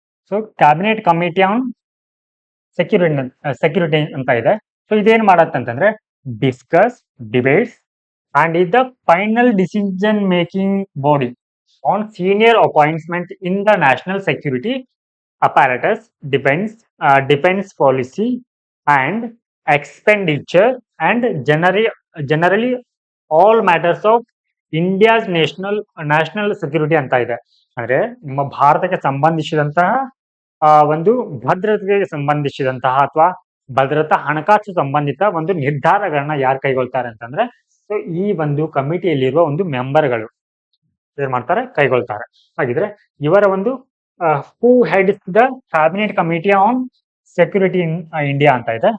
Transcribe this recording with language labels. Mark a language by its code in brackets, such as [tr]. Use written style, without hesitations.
[en] so cabinet committee on security [kn] ಅಂತ ಇದೆ. So ಇದೇನ್ ಮಾಡತ್ತೆ ಅಂತಂದ್ರೆ, [en] discuss, debates and is the final decision making body on senior appointment in the national security apparatus, defense policy and expenditure and generally all matters of India's national security [kn] ಅಂತ ಇದೆ. ಅಂದ್ರೆ ನಮ್ಮ ಭಾರತಕ್ಕೆ ಸಂಬಂಧಿಸಿದಂತಹ ಒಂದು ಭದ್ರತೆಗೆ ಸಂಬಂಧಿಸಿದಂತಹ ಅಥವಾ ಭದ್ರತಾ ಹಣಕಾಸು ಸಂಬಂಧಿತ ಒಂದು ನಿರ್ಧಾರಗಳನ್ನ ಯಾರು ಕೈಗೊಳ್ತಾರೆ ಅಂತಂದ್ರೆ, ಸೊ ಈ ಒಂದು ಕಮಿಟಿಯಲ್ಲಿರುವ ಒಂದು ಮೆಂಬರ್ಗಳು ಏನ್ ಮಾಡ್ತಾರೆ, ಕೈಗೊಳ್ತಾರೆ. ಹಾಗಿದ್ರೆ ಇವರ ಒಂದು [en] who heads the cabinet committee on security in India [kn] ಅಂತ ಇದೆ.